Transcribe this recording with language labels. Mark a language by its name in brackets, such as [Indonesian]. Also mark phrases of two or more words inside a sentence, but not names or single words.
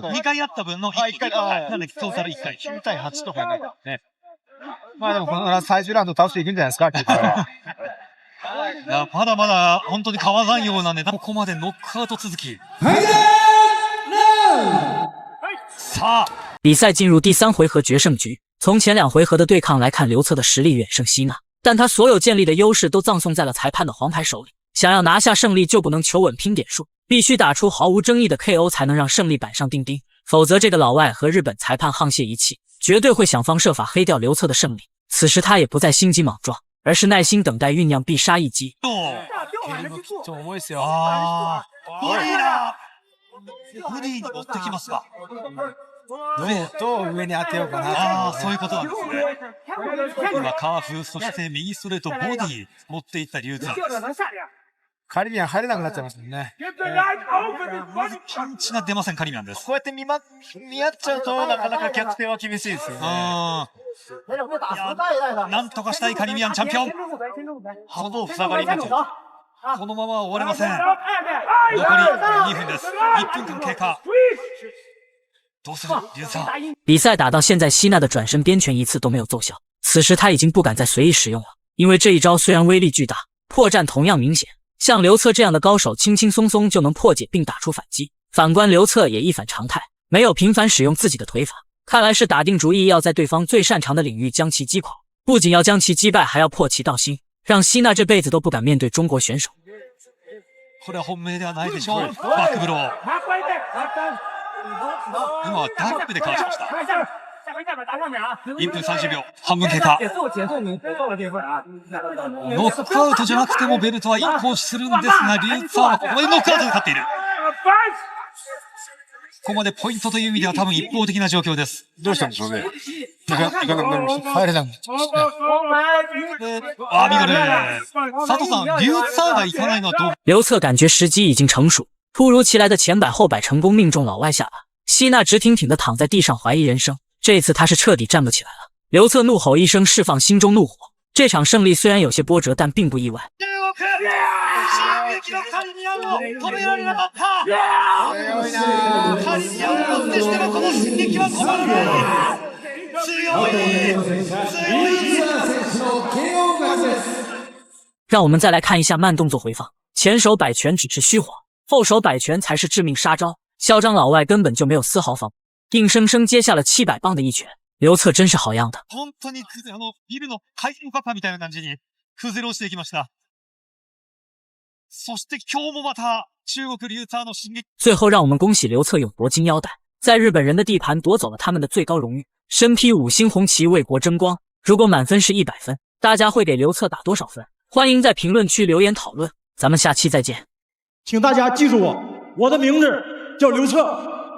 [Japanese] 2 回あった分の1回。なんで、トータル1回。 9対8とかね。まあでもこの最終ラウンド倒していくんじゃないですか、いや、まだまだ本当に変わらんようなね、ここまでノックアウト続き。さあ， [Chinese] 比赛进入第3回合决胜局。从前2回合的对抗来看，刘策的实力远胜希纳，但他所有建立的优势都葬送在了裁判的黄牌手里。想要拿下胜利，就不能求稳拼点数，必须打出毫无争议的 KO 才能让胜利板上钉钉，否则这个老外和日本裁判沆瀣一气，绝对会想方设法黑掉刘策的胜利。此时他也不再心急莽撞，而是耐心等待酝酿必杀一击。 [Japanese] 重いですよ。ボディだ。ボディに持ってきますか。どう上に当てようかな。そういうことなんですね。今カーフ、そして右ストレート、ボディ持っていったリューツァーです。カリビアン入れなくなっちゃいましたね。パンチが出ません、カリビアンです。こうやって見合っちゃうと、なかなか逆転は厳しいですよね。なんとかしたいカリビアンチャンピオン。ほぼ塞がりになっちゃう。このまま終われません。残り2分です。1分間経過。どうするリュウサー。 [Chinese] 比赛打到现在，希娜的转身边拳一次都没有奏效。此时他已经不敢再随意使用了，因为这一招虽然威力巨大，破绽同样明显。像刘策这样的高手，轻轻松松就能破解并打出反击。反观刘策也一反常态，没有频繁使用自己的腿法，看来是打定主意要在对方最擅长的领域将其击垮，不仅要将其击败，还要破其道心，让希娜这辈子都不敢面对中国选手。 [Japanese] これは本命ではないでしょう。バックブロー。今はダックでかわしました。1分30秒、半分経過。ノックアウトじゃなくてもベルトは1個するんですが、リュウツァーはここまでノックアウトで勝っている。ここまでポイントという意味では多分一方的な状況です。どうしたんでしょうね。いかなくなりました。入れなくなっちゃいましたね。ミドル。佐藤さん、リュウツァーがいかないのはどう？ [Chinese] 刘策感觉时机已经成熟，突如其来的前摆后摆成功命中老外下巴。希娜直挺挺地躺在地上怀疑人生，这次他是彻底站不起来了。刘策怒吼一声，释放心中怒火。这场胜利虽然有些波折，但并不意外。让我们再来看一下慢动作回放，前手摆拳只是虚晃，后手摆拳才是致命杀招。嚣张老外根本就没有丝毫防备，硬生生接下了700磅的一拳。刘策真是好样的。 [Japanese] 本当にビルの回転カッパみたいな感じに崩れ落ちていきました。そして今日もまた中国リュウツァーの進撃。 [Chinese] 最后让我们恭喜刘策勇夺金腰带，在日本人的地盘夺走了他们的最高荣誉，身披5星红旗为国争光。如果满分是100分，大家会给刘策打多少分？欢迎在评论区留言讨论，咱们下期再见。请大家记住我的名字叫刘策。